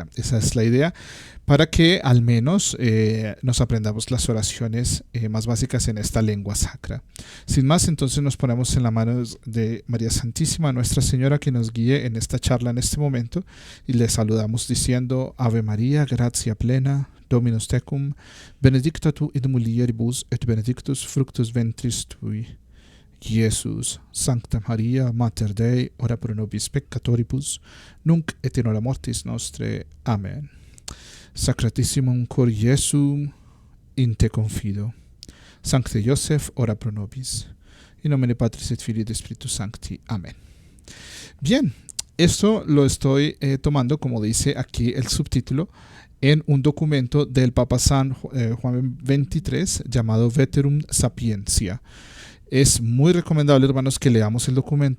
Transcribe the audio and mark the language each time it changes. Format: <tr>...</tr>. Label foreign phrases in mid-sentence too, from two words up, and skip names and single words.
<es>Esa es la idea, para que al menos nos aprendamos las oraciones más básicas en esta lengua sacra. Sin más, entonces nos ponemos en la mano de María Santísima, Nuestra Señora, que nos guíe en esta charla en este momento, y le saludamos diciendo:</es> <la>Ave María, gratia plena, Dominus tecum, benedicta tu in mulieribus et benedictus fructus ventris tui, Jesus. Sancta Maria, Mater Dei, ora pro nobis peccatoribus, nunc et in hora mortis nostre. Amen. Sacratissimum cor Jesum, in te confido. Sancte Joseph, ora pro nobis. In nomine Patris et Filii et Spiritus Sancti.</la> <es>Amén. Bien, esto lo estoy tomando, como dice aquí el subtítulo, en un documento del Papa San Juan XXIII llamado Veterum Sapientia. Es muy recomendable, hermanos, que leamos el documento.</es>